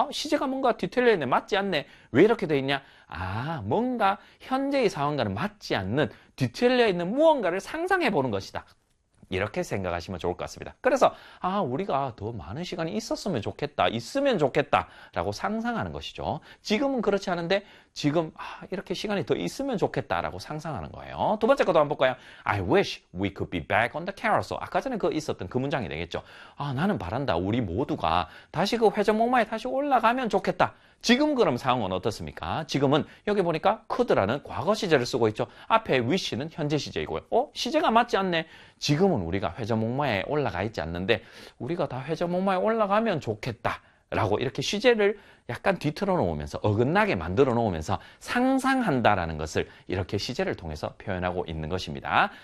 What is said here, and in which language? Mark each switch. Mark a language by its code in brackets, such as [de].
[ko] 시제가 뭔가 뒤틀려 있네. 맞지 않네. 왜 이렇게 돼 있냐? 아, 뭔가 현재의 상황과는 맞지 않는 뒤틀려 있는 무언가를 상상해 보는 것이다. 이렇게 생각하시면 좋을 것 같습니다. 그래서 아 우리가 더 많은 시간이 있었으면 좋겠다, 있으면 좋겠다 라고 상상하는 것이죠. 지금은 그렇지 않은데 지금 이렇게 시간이 더 있으면 좋겠다 라고 상상하는 거예요. 두 번째 것도 한번 볼까요? [en] I wish we could be back on the carousel. [ko] 아까 전에 그 있었던 그 문장이 되겠죠. 아 나는 바란다 우리 모두가 다시 그 회전목마에 다시 올라가면 좋겠다. 지금 그럼 상황은 어떻습니까? 지금은 여기 보니까 could라는 과거 시제를 쓰고 있죠. 앞에 wish는 현재 시제이고요. 시제가 맞지 않네. 지금은 우리가 회전목마에 올라가 있지 않는데 우리가 다 회전목마에 올라가면 좋겠다 라고 이렇게 시제를 약간 뒤틀어 놓으면서 어긋나게 만들어 놓으면서 상상한다라는 것을 이렇게 시제를 통해서 표현하고 있는 것입니다.